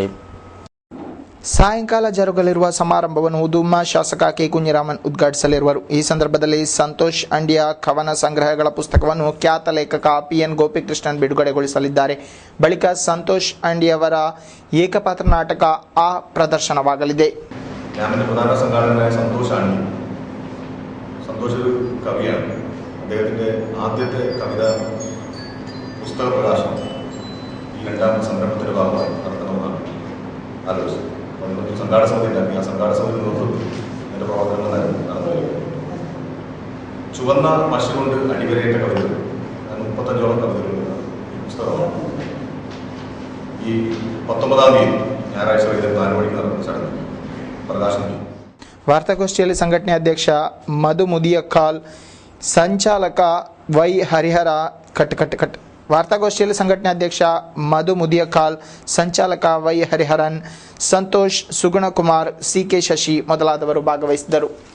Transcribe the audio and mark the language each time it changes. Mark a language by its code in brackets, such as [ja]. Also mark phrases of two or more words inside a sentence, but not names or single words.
[kn] ಸಾಯಂಕಾಲ ಜರುಗಲಿರುವ ಸಮಾರಂಭವನ್ನು ಉದುಮ ಶಾಸಕ K. ಕುಂಜಿರಾಮನ್ ಉದ್ಘಾಟಿಸಲಿರುವರು. ಈ ಸಂದರ್ಭದಲ್ಲಿ ಸಂತೋಷ್ ಅಂಡಿಯ ಕವನ ಸಂಗ್ರಹಗಳ ಪುಸ್ತಕವನ್ನು ಖ್ಯಾತ ಲೇಖಕ PN ಗೋಪಿಕೃಷ್ಣನ್ ಬಿಡುಗಡೆಗೊಳಿಸಲಿದ್ದಾರೆ. ಬಳಿಕ ಸಂತೋಷ್ ಅಂಡಿಯವರ ಏಕಪಾತ್ರ ನಾಟಕ ಆ പ്രദർശനವಾಗಲಿದೆ. [ml] പ്രധാന സംഘാടകനായ സന്തോഷ് ഒരു കവിയാണ്. അദ്ദേഹത്തിൻ്റെ ആദ്യത്തെ കവിത പുസ്തക പ്രകാശനം ഈ രണ്ടാമത്തെ സംരംഭത്തിൻ്റെ ഭാഗമായി നടത്തണമെന്നാണ് ആലോചിച്ചത്. ഒരു സംഘാടക സമിതി ഉണ്ടാക്കി. ആ സംഘാടക സമിതി നേതൃത്വത്തിൽ അതിൻ്റെ പ്രവർത്തനങ്ങൾ നടന്നു വരിക. ചുവന്ന മഷി കൊണ്ട് അടിവരയിട്ട കവിതകൾ 35ഓളം കവിതകളുള്ള ഈ പുസ്തകമാണ് ഈ 19-ാം തീയതി ഞായറാഴ്ച വൈകുന്നേരം 4 മണിക്ക് നടക്കുന്ന ചടങ്ങ് പ്രകാശനം ചെയ്യും. [kn] ವಾರ್ತಾಗೋಷ್ಠಿಯಲ್ಲಿ ಸಂಘಟನೆ ಅಧ್ಯಕ್ಷ ಮಧು ಮುದಿಯಕಾಲ್, ಸಂಚಾಲಕ ವೈ ಹರಿಹರ ವಾರ್ತಾಗೋಷ್ಠಿಯಲ್ಲಿ ಸಂಘಟನೆ ಅಧ್ಯಕ್ಷ ಮಧು ಮುದಿಯಕಾಲ್, ಸಂಚಾಲಕ ವೈ ಹರಿಹರನ್, ಸಂತೋಷ್, ಸುಗುಣಕುಮಾರ್, CK ಶಶಿ ಮೊದಲಾದವರು ಭಾಗವಹಿಸಿದ್ದರು.